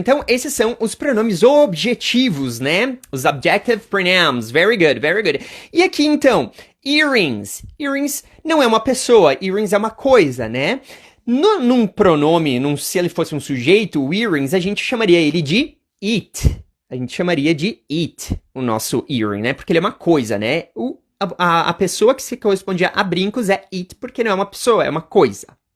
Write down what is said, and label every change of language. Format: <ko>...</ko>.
<pt>Então, esses são os pronomes objetivos, né?</pt> <en>Os objective pronouns, very good, very good.</en> <pt>E aqui, então, earrings. Earrings não é uma pessoa, earrings é uma coisa, né? Num pronome, se ele fosse um sujeito, o earrings, a gente chamaria ele de it. A gente chamaria de it, o nosso earring, né? Porque ele é uma coisa, né? A pessoa que se corresponde a brincos é it, porque não é uma pessoa, é uma coisa.</pt>